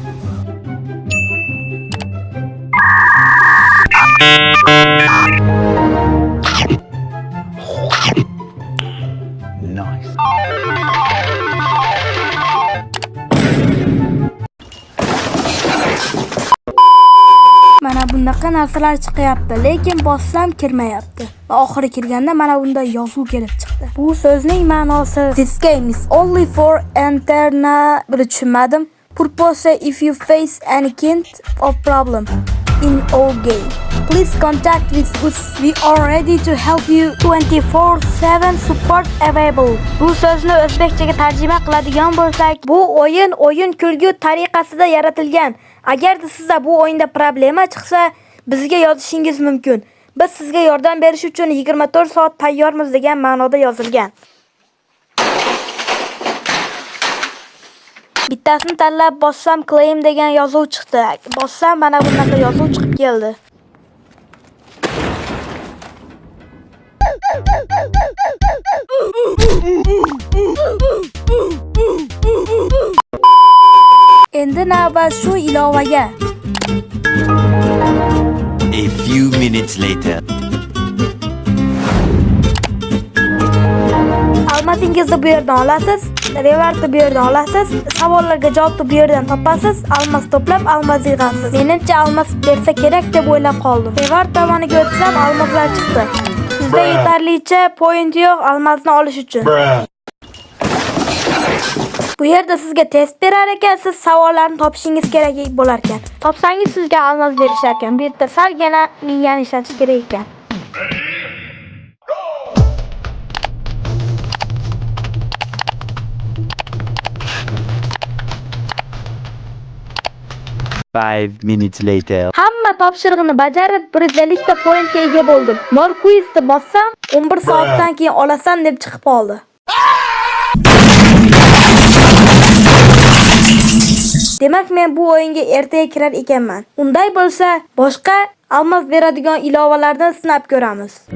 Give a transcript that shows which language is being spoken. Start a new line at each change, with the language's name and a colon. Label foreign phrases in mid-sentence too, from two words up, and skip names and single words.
Uzbek: Nice. Mana bunaqa narsalar chiqyapti, lekin bossam kirmayapti. Va oxiri kirganda mana bunda yozuv kelib chiqdi. Bu so'zning ma'nosi
English: this game is only for interna
Uzbek: bir tushunmadim.
English: Purpose if you face any kind of problem in our game. Please contact with us. We are ready to help you 24/7 support available.
Uzbek: Bu so'zni o'zbekchaga tarjima qiladigan bo'lsak, bu o'yin kulgu tariqasida yaratilgan. Agarda sizda bu o'yinda problema chiqsa, bizga yozishingiz mumkin. Biz sizga yordam berish uchun 24 soat tayyormiz degan ma'noda yozilgan. Bittasini tanlab bossam claim degan yozuv chiqdi. Bossam mana bunaqa yozuv chiqib keldi. Endi navbat shu ilovaga.
English: A few minutes later.
Uzbek: Almazingizni bu yerdan olasiz, rewardni bu yerdan olasiz, savollarga javobni bu yerdan topasiz, almas to'plab almas yig'asiz. Menimcha almas bersa kerak deb o'ylab qoldim. Reward tomoniga o'tsam almaslar chiqdi. Sizda yetarlicha point yo'q almasni olish uchun. Bruh. Bu yerda sizga test berar ekan, siz savollarni topishingiz kerak bo'lar ekan. Topsangiz sizga almas berishar ekan. Bu yerda salgina miyani ishlatish kerak ekan.
English: Five minutes later.
Uzbek: Hamma topshirig'ini bajarib, 150 ta pointga ega bo'ldim. Mor quizni bossam, 11 soatdan keyin olasan deb chiqib qoldi. Demak, men bu o'yinga ertaga kirar ekanman. Unday bo'lsa, boshqa almas beradigan ilovalardan sinab ko'ramiz.